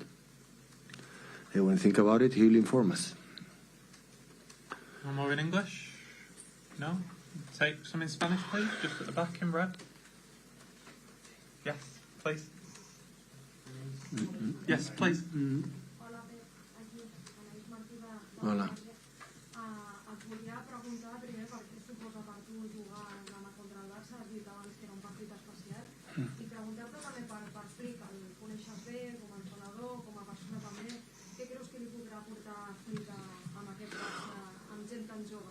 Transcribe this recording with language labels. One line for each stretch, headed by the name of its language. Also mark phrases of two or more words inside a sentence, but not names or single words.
English: And when think about it, he will inform us. One more in English? No? Take some in Spanish, please, just at the back in red. Yes, please. Yes, please.
Catalan: Hola. Volia preguntar primer per què suposa per tu jugar contra el Barça, has dit abans que era un partit especial, i preguntar-te també per Flick, el coneixes bé com a entrenador, com a persona també, què creus que li podrà aportar Flick amb aquest Barça, amb gent tan jove?